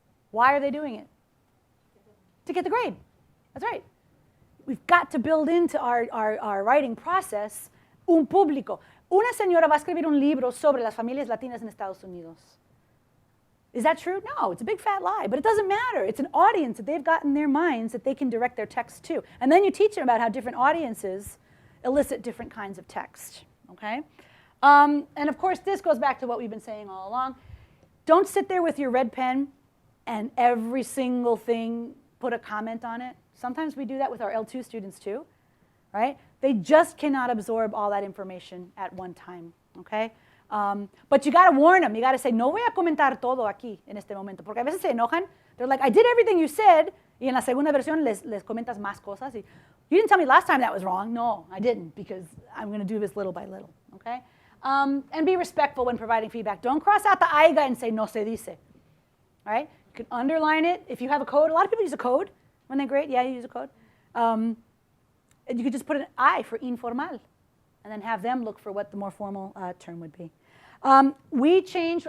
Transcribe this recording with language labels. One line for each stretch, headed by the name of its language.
English: Why are they doing it? To get the grade. That's right. We've got to build into our writing process
Spanish: un público. Una señora va a escribir un libro sobre las familias latinas en Estados Unidos.
English: Is that true? No, it's a big fat lie, but it doesn't matter. It's an audience that they've got in their minds that they can direct their text to. And then you teach them about how different audiences elicit different kinds of text, okay? And of course, this goes back to what we've been saying all along. Don't sit there with your red pen and every single thing put a comment on it. Sometimes we do that with our L2 students too, right? They just cannot absorb all that information at one time, okay? But you got to warn them. You got to say,
Spanish: no voy a comentar todo aquí en este momento. Porque a veces se enojan.
English: They're like, I did everything you said.
Spanish: Y en la segunda versión les comentas más cosas.
English: Y, you didn't tell me last time that was wrong. No, I didn't, because I'm going to do this little by little, okay? And be respectful when providing feedback. Don't cross out the aiga and say,
Spanish: no se dice,
English: right? You can underline it. If you have a code, a lot of people use a code when they grade. Yeah, you use a code. And you could just put an I for informal, and then have them look for what the more formal term would be. We changed.